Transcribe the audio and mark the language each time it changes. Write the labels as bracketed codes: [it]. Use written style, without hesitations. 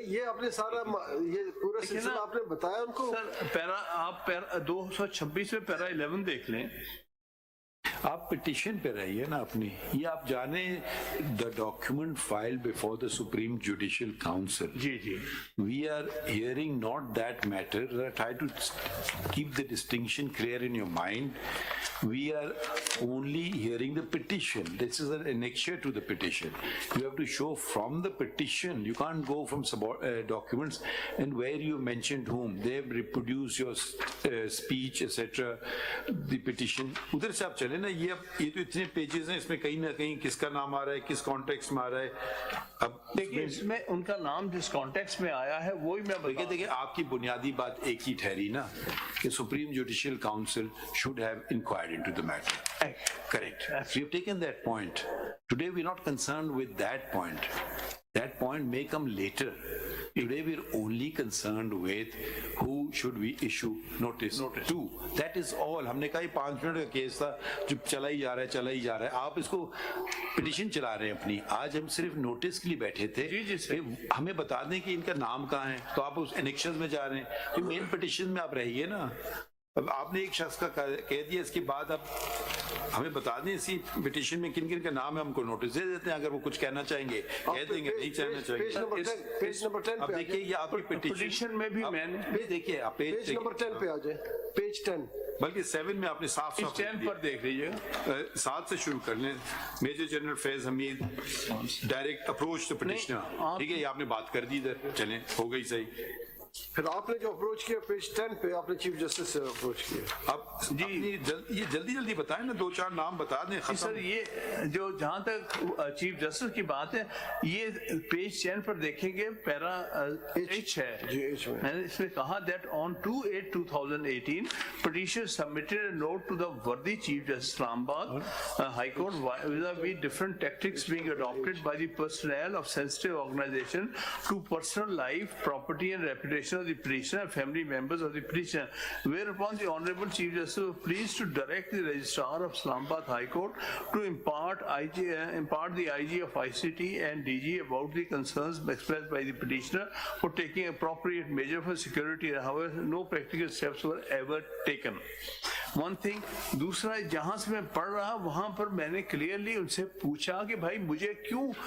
[hi] ये आपने सारा ये पूरा सिलसिला आपने बताया उनको. सर पैरा आप पैरा 226 में पैरा 11 देख लें. आप पिटीशन पे रहिए ना अपनी. ये आप जाने [en] The document filed before the supreme judicial council. [hi] Ji ji. [en] We are hearing not that matter. Try to keep the distinction clear in your mind. We are only hearing the petition. This is an annexure to the petition. You have to show from the petition. You can't go from documents and where you mentioned whom. They have reproduced your speech, etc. The petition. [hi] उधर से आप चले ना. ये तो इतने pages हैं, इसमें कहीं ना कहीं किसका नाम आ रहा है, किस कॉन्टेक्स्ट में आ रहा है. अब देखिए इसमें उनका नाम जिस कॉन्टेक्स्ट में आया है वही मैं देखिए आपकी बुनियादी बात एक ही ठहरी ना कि [en] Supreme judicial council should have inquired into the matter. [hi] Correct. [en] We have taken that point. Today we are not concerned with that point. That point may come later. Today we are only concerned with who should we issue notice to. That is all. [hi] हमने कहा 5 minute का case था जो चला ही जा रहा है. आप इसको पिटीशन चला रहे हैं अपनी. आज हम सिर्फ नोटिस के लिए बैठे थे. हमें बता दें कि इनका नाम कहाँ है, तो आप उस एनेक्शंस में जा रहे हैं. तो मेन पिटीशन में आप रहिए ना. अब आपने एक शख्स का कह दिया, इसके बाद आप हमें बता दें इसी पिटीशन में किन किन का नाम है, हमको नोटिस दे देते हैं. अगर वो कुछ कहना चाहेंगे कह देंगे, नहीं कहना चाहेंगे. पेज नंबर 10 अब देखिए ये आपकी पिटीशन में भी मैंने देखिए आप पेज नंबर 10 पे आ जाए. पेज 10 बल्कि 7 में आपने साफ 10 पर देख लीजिएगा. 7 से शुरू कर लें. [en] Major general Faiz Hameed direct approach the petitioner. [hi] ठीक है, ये आपने बात कर दी इधर, चलें हो गई सही. फिर आपने जो अप्रोच किया पेज 10 पे आपने चीफ जस्टिस से अप्रोच किया. अब जी ये जल्दी बताएं ना, 2-4 नाम बता दें. सर ये जो जहां तक चीफ जस्टिस की बात है, ये पेज 10 पर देखेंगे पैरा H है जी. H में मैंने इसमें कहा [en] that on 2/8/2018 petitioner submitted a note to the worthy Chief Justice Islamabad High Court vis-a-vis different tactics being adopted by the personnel of sensitive organization to personal life, property and reputation of the petitioner and family members of the petitioner, whereupon the Honorable Chief Justice was pleased to direct the Registrar of Islamabad High Court to impart the IG of ICT and DG about the concerns expressed by the petitioner for taking appropriate measure for security. However, no practical steps were ever taken. One thing. [hi] दूसरा, जहां से मैं पढ़ रहा वहां पर मैंने clearly उनसे पूछा कि भाई मुझे क्यों